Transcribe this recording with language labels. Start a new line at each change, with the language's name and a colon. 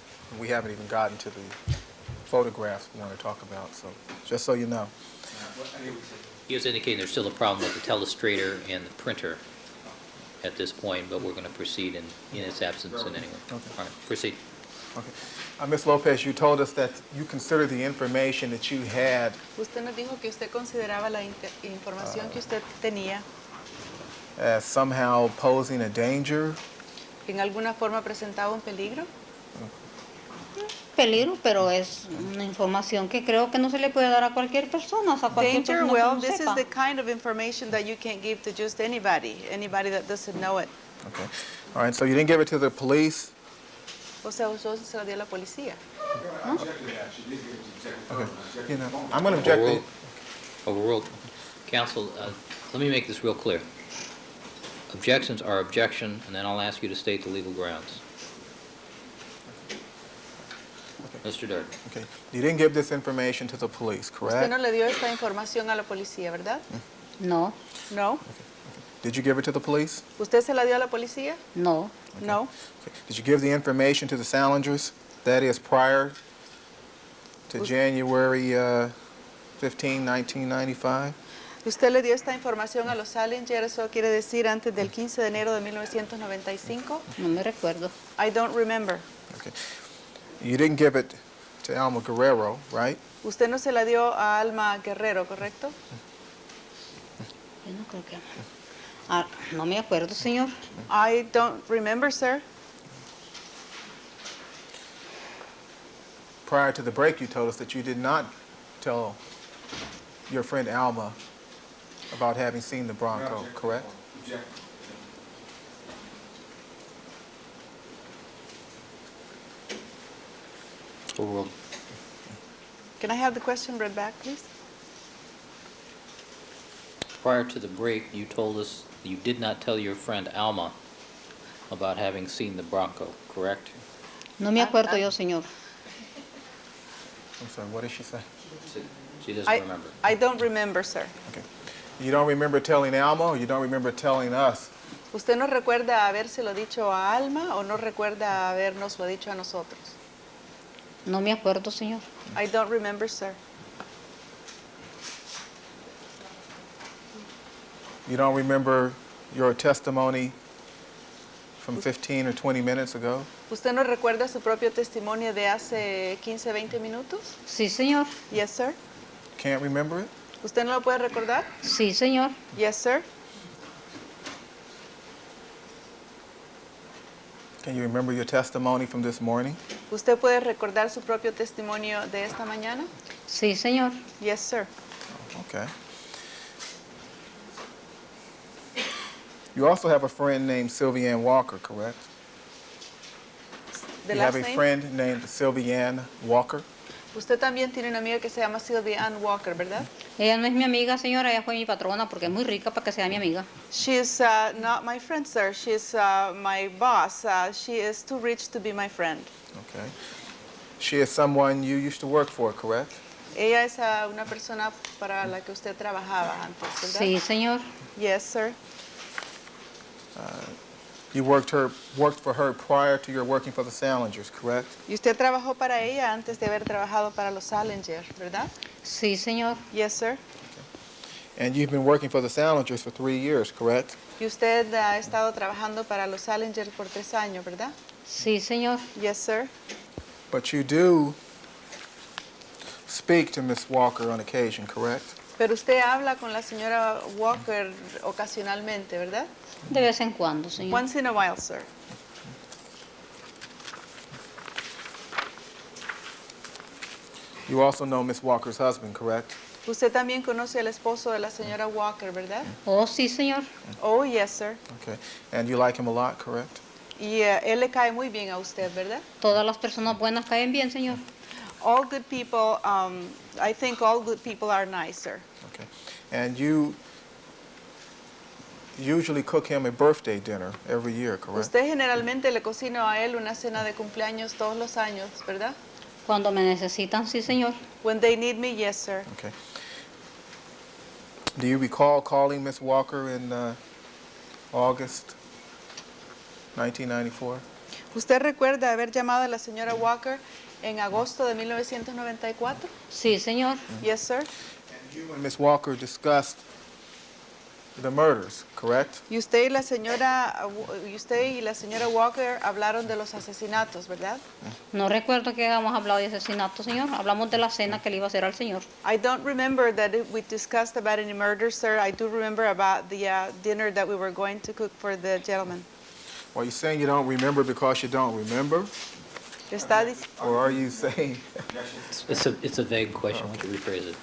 English: And we haven't even gotten to the photographs we want to talk about, so just so you know. He was indicating there's still a problem with the telestrator and the printer at this point, but we're going to proceed in its absence in any way. Okay. All right, proceed. Okay. Ms. Lopez, you told us that you considered the information that you had
Spanish: Usted nos dijo que usted consideraba la información que usted tenía
English: as somehow posing a danger.
Spanish: en alguna forma presentaba un peligro. Peligro, pero es una información que creo que no se le puede dar a cualquier persona, o sea, cualquier
English: Danger,
Spanish: persona que
English: well,
Spanish: no
English: this is
Spanish: sepa.
English: the kind of information that you can't give to just anybody that doesn't know it. Okay. All right, so you didn't give it to the police?
Spanish: O sea, usted se la dio a la policía.
English: I objected to that. She did give it to the executive Okay. phone. You know, I'm going to object Overruled. to... Overruled. Counsel, let me make this real clear. Objections are objection, and then I'll ask you to state the legal grounds. Mr. Darden. Okay. You didn't give this information to the police,
Spanish: Usted
English: correct?
Spanish: no le dio esta información a la policía, ¿verdad? No,
English: No. Did you give it to the police?
Spanish: ¿Usted se la dio a la policía? no,
English: No. Okay. Did you give the information to the Salingers? That is prior to January 15, 1995?
Spanish: ¿Usted le dio esta información a los Salinger? Eso quiere decir antes del 15 de enero de 1995? no me recuerdo.
English: I don't remember. Okay. You didn't give it to Alma Guerrero, right?
Spanish: Usted no se la dio a Alma Guerrero, ¿correcto? Yo no creo que... Ah, no me acuerdo, señor.
English: I don't remember, sir. Prior to the break, you told us that you did not tell your friend Alma about having seen the Bronco, correct? Overruled. Can I have the question read back, please? Prior to the break, you told us you did not tell your friend Alma about having seen the Bronco, correct?
Spanish: No me acuerdo yo, señor.
English: I'm sorry, what did she say? She doesn't I, remember. I don't remember, sir. Okay. You don't remember telling Alma, or you don't remember telling us?
Spanish: ¿Usted no recuerda habérselo dicho a Alma o no recuerda habérnoslo dicho a nosotros? No me acuerdo, señor.
English: I don't remember, sir. You don't remember your testimony from 15 or 20 minutes ago?
Spanish: ¿Usted no recuerda su propio testimonio de hace 15, 20 minutos? Sí, señor.
English: Yes, sir. Can't remember it?
Spanish: ¿Usted no lo puede recordar? Sí, señor.
English: Yes, sir. Can you remember your testimony from this morning?
Spanish: ¿Usted puede recordar su propio testimonio de esta mañana? Sí, señor.
English: Yes, sir. Okay. You also have a friend named Sylvianne Walker, correct? The You last have a name? friend named Sylvianne Walker?
Spanish: Usted también tiene una amiga que se llama Sylvia Ann Walker, ¿verdad? Ella no es mi amiga, señora, ella fue mi patrona porque es muy rica para que sea mi amiga.
English: She's not my friend, sir. She's my boss. She is too rich to be my friend. Okay. She is someone you used to work for, correct?
Spanish: Ella es una persona para la que usted trabajaba antes, ¿verdad? Sí, señor.
English: Yes, sir. You worked for her prior to your working for the Salingers, correct?
Spanish: Y usted trabajó para ella antes de haber trabajado para los Salinger, ¿verdad? Sí, señor.
English: Yes, sir. And you've been working for the Salingers for 3 years, correct?
Spanish: Y usted ha estado trabajando para los Salinger por 3 años, ¿verdad? Sí, señor.
English: Yes, sir. But you do speak to Miss Walker on occasion, correct?
Spanish: Pero usted habla con la señora Walker ocasionalmente, ¿verdad? De vez en cuando, señor.
English: Once in a while, sir. You also know Miss Walker's husband, correct?
Spanish: Usted también conoce al esposo de la señora Walker, ¿verdad? Oh, sí, señor.
English: Oh, yes, sir. Okay. And you like him a lot, correct?
Spanish: Y él le cae muy bien a usted, ¿verdad? Todas las personas buenas caen bien, señor.
English: All good people, I think all good people are nice, sir. Okay. And you usually cook him a birthday dinner every year, correct?
Spanish: Usted generalmente le cocina a él una cena de cumpleaños todos los años, ¿verdad? Cuando me necesitan, sí, señor.
English: When they need me, yes, sir. Okay. Do you recall calling Miss Walker in August 1994?
Spanish: ¿Usted recuerda haber llamado a la señora Walker en agosto de 1994? Sí, señor.
English: Yes, sir. And you and Miss Walker discussed the murders, correct?
Spanish: Y usted y la señora Walker hablaron de los asesinatos, ¿verdad? No recuerdo que hayamos hablado de asesinato, señor. Hablamos de la cena que le iba a hacer al señor.
English: I don't remember that we discussed about any murder, sir. I do remember about the dinner that we were going to cook for the gentleman. Are you saying you don't remember because you don't remember?
Spanish: Está dic-
English: Or are you saying, It's a vague question. Why don't you rephrase it?